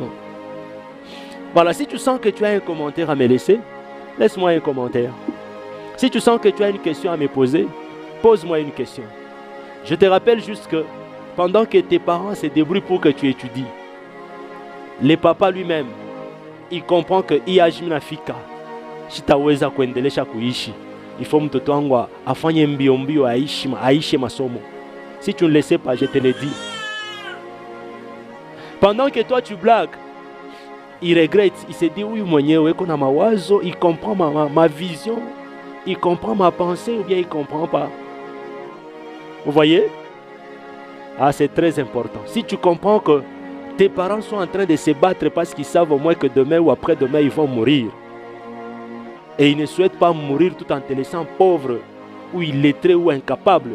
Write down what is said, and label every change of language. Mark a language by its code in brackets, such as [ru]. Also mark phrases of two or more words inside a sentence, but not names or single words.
[fr] Voilà, si tu sens que tu as un commentaire à me laisser, laisse-moi un commentaire. Si tu sens que tu as une question à me poser, pose-moi une question. Je te rappelle juste que pendant que tes parents se débrouillent pour que tu étudies, le papa lui-même, il comprend que [sw] iyajimina fika sitaweza kuendelesha kuishi. [fr] Il faut [sw] mtoto wangu afanye mbio mbio aishi masomo. [fr] Si tu ne le sais pas, je te le dis. Pendant que toi tu blagues, il regrette, il se dit oui [sw] mwenyewe kuna mawazo, [fr] il comprend ma vision, il comprend ma pensée ou bien il ne comprend pas. Vous voyez? Ah, c'est très important. Si tu comprends que tes parents sont en train de se battre parce qu'ils savent au moins que demain ou après-demain ils vont mourir. Et ils ne souhaitent pas mourir tout en te laissant pauvre ou illettré ou incapable.